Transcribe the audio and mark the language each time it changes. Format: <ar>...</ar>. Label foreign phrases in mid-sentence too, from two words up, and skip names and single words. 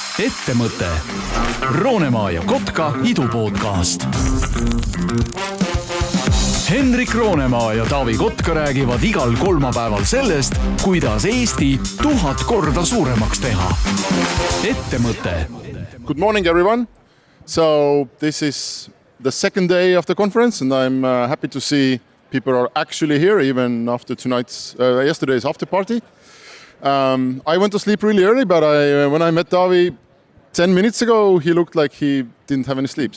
<et>Ettemõtte. Roonemaa ja Kotka idupodcast. Henrik Roonemaa ja Taavi Kotka räägivad igal kolmapäeval sellest, kuidas Eesti 1000 korda suuremaks teha. Ettemõtte.</et> <en>Good morning, everyone. So this is the second day of the conference, and I'm happy to see people are actually here, even after yesterday's after party. I went to sleep really early, but when I met Taavi 10 minutes ago, he looked like he didn't have any sleep.</en>